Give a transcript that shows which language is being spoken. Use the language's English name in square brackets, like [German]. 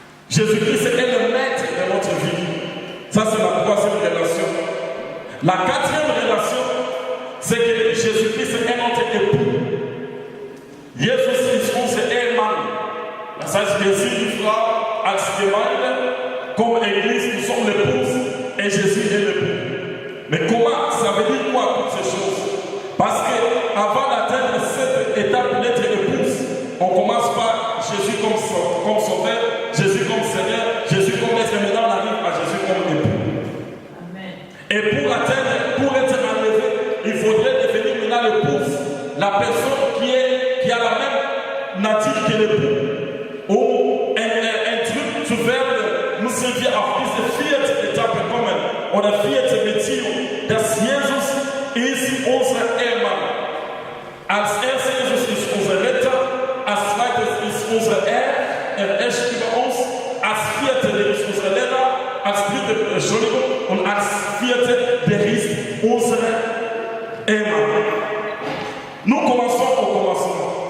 [French] Jésus-Christ est le Maître de notre vie. Ça, c'est la troisième relation. La quatrième relation, c'est que Jésus-Christ est notre époux. [German] Jesus ist unser Ehemann. Das heißt, wir sind die Frau als Gemeinde, [French] comme Église, nous sommes l'épouse et Jésus est l'époux. Mais comment, ça veut dire quoi toutes ces choses? Parce qu'avant d'atteindre cette étape d'être épouse, on commence par Jésus comme sauveur, Jésus comme Seigneur, Jésus comme maître, et maintenant on arrive à Jésus comme époux. Amen. Et pour être enlevé, il faudrait devenir maintenant l'épouse, la personne qui a la même nature que l'époux. [German] Ou ein Tritt zu werden, müssen wir auf diese 4. Etappe kommen, oder 4. Beziehung, dass Jesus ist unser Ehemann. Als erstes Jesus ist unser Retter, als zweites ist unser Herr, er herrscht über uns, als 4. ist unser Lehrer, als 3. Entschuldigung, und als 4. der ist unser Ehemann. [French] Nous commençons au commencement.